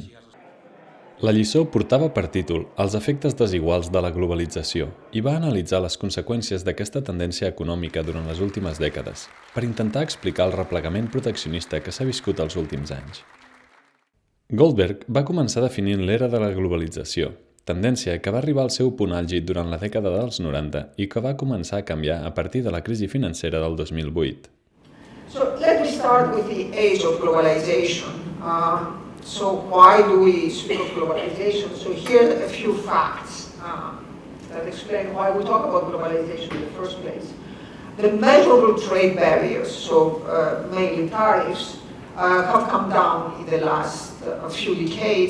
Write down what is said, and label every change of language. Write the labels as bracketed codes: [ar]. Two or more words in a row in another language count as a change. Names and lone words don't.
[ca] La lliçó portava per títol Els efectes desiguals de la globalització i va analitzar les conseqüències d'aquesta tendència econòmica durant les últimes dècades per intentar explicar el replegament proteccionista que s'ha viscut els últims anys. Goldberg va començar definint l'era de la globalització, tendència que va arribar al seu punt àlgid durant la dècada dels 90 i que va començar a canviar a partir de la crisi financera del 2008. [en] So let me start with the age of globalization. So why do we speak of globalization? So here are a few facts that explain why we talk about globalization in the first place. The measurable trade barriers, so mainly tariffs, have come down in the last few decades.